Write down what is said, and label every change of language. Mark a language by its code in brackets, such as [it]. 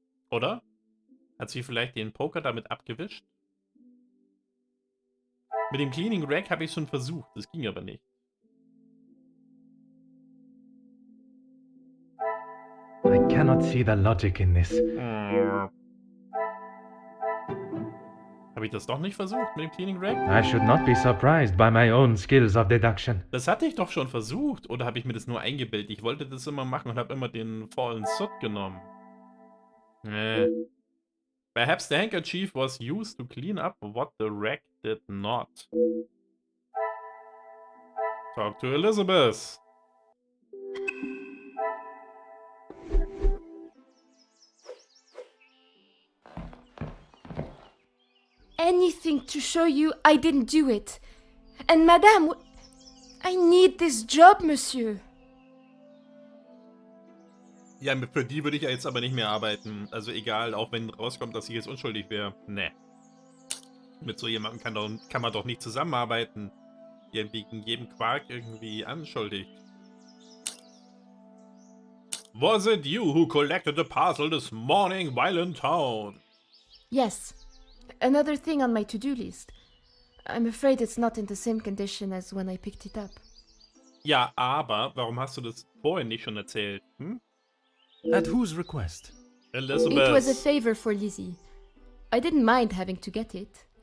[de] Oder? Hat sie vielleicht den Poker damit abgewischt? Mit dem Cleaning Rack habe ich es schon versucht, das ging aber nicht. [en] I cannot see the logic in this. [de] Habe ich das doch nicht versucht mit dem Cleaning Rack? [en] I should not be surprised by my own skills of deduction. [de] Das hatte ich doch schon versucht. Oder habe ich mir das nur eingebildet? Ich wollte das immer machen und habe immer den Fallen Soot genommen. [en] Perhaps the handkerchief was used to clean up what the rack did not. Talk to Elizabeth. Anything to show you I didn't do it. And madame, I need this job, monsieur. [de] Ja, für die würde ich ja jetzt aber nicht mehr arbeiten. Also egal, auch wenn rauskommt, dass ich jetzt unschuldig wäre. Ne. Mit so jemandem kann man doch nicht zusammenarbeiten. Der wegen jedem Quark irgendwie anschuldigt. [en] Was it you who collected the parcel this morning while in town? Yes. Another thing on my to-do list. I'm afraid it's not in the same condition as when I picked it up. [de] Ja, aber warum hast du das vorhin nicht schon erzählt? Hm? [en] At whose request? Elizabeth. It was a favor for Lizzie. I didn't mind having to get it.